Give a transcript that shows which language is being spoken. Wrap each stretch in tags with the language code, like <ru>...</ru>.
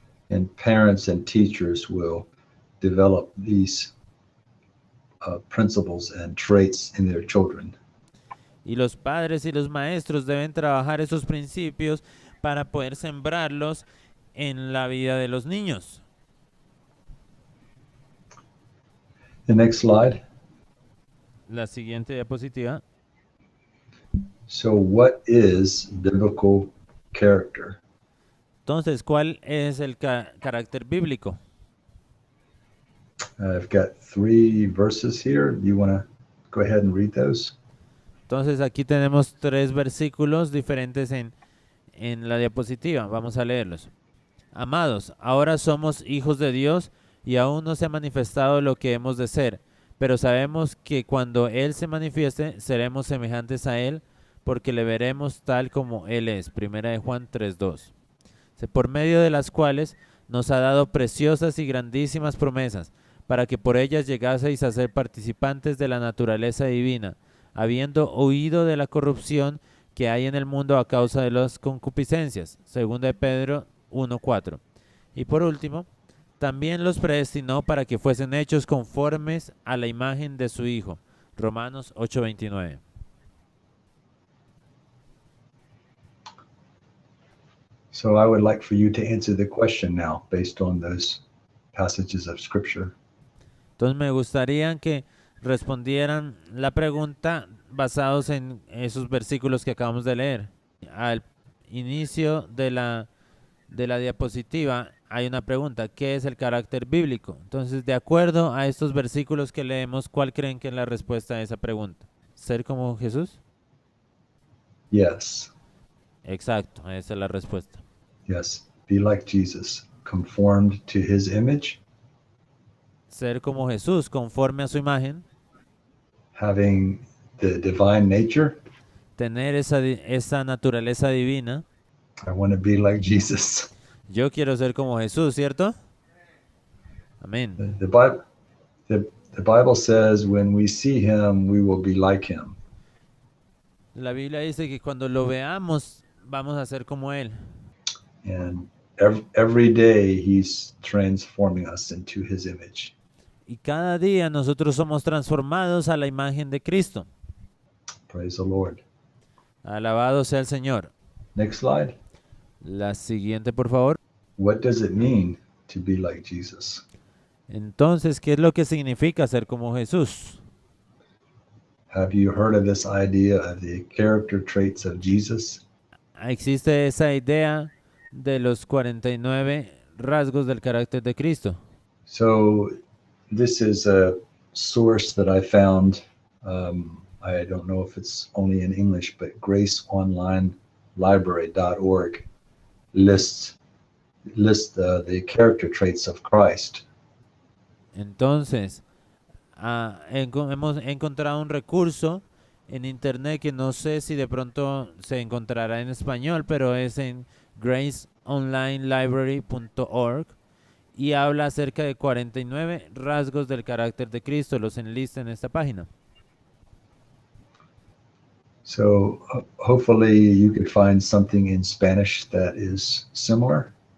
<en>And parents and teachers will develop these principles and traits in their children.</en> <es>Y los padres y los maestros deben trabajar esos principios para poder sembrarlos en la vida de los niños.</es> <en>The next slide.</en> <es>La siguiente diapositiva.</es> <en>So what is biblical character?</en> <es>Entonces, ¿cuál es el carácter bíblico?</es> <en>I've got 3 verses here. Do you want to go ahead and read those?</en> <es>Entonces, aquí tenemos 3 versículos diferentes en la diapositiva. Vamos a leerlos. Amados, ahora somos hijos de Dios y aún no se ha manifestado lo que hemos de ser, pero sabemos que cuando Él se manifieste, seremos semejantes a Él, porque le veremos tal como Él es. Primera de Juan 3:2. Por medio de las cuales nos ha dado preciosas y grandísimas promesas, para que por ellas llegaseis a ser participantes de la naturaleza divina, habiendo huido de la corrupción que hay en el mundo a causa de las concupiscencias. Segunda de Pedro 1:4. Y por último, también los predestinó para que fuesen hechos conformes a la imagen de su Hijo. Romanos 8:29.</es> <en>So I would like for you to answer the question now based on those passages of scripture.</en> <es>Entonces me gustaría que respondieran la pregunta basados en esos versículos que acabamos de leer. Al inicio de la diapositiva hay una pregunta: ¿qué es el carácter bíblico? Entonces, de acuerdo a estos versículos que leemos, ¿cuál creen que es la respuesta a esa pregunta? ¿Ser como Jesús?</es> <en>Yes.</en> <es>Exacto, esa es la respuesta.</es> <en>Yes. Be like Jesus, conformed to his image,</en> <es>Ser como Jesús, conforme a su imagen,</es> <en>having the divine nature.</en> <es>tener esa naturaleza divina.</es> <en>I want to be like Jesus.</en> <es>Yo quiero ser como Jesús, ¿cierto? Amén.</es> <en>The Bible says when we see him, we will be like him.</en> <es>La Biblia dice que cuando lo veamos, vamos a ser como Él.</es> <en>And every day he's transforming us into his image.</en> <es>Y cada día nosotros somos transformados a la imagen de Cristo.</es> <en>Praise the Lord.</en> <es>Alabado sea el Señor.</es> <en>Next slide.</en> <es>La siguiente, por favor.</es> <en>What does it mean to be like Jesus?</en> <es>Entonces, ¿qué es lo que significa ser como Jesús?</es> <en>Have you heard of this idea of the character traits of Jesus?</en> <es>Existe esa idea de los 49 rasgos del carácter de Cristo.</es> <en>So this is a source that I found. I don't know if it's only in English, but graceonlinelibrary.org lists the character traits of Christ.</en> <es>Entonces, hemos encontrado un recurso en internet que no sé si de pronto se encontrará en español, pero es en graceonlinelibrary.org y habla acerca de 49 rasgos del carácter de Cristo. Los enlista en esta página.</es> <en>So hopefully you could find something in Spanish that is similar.</en>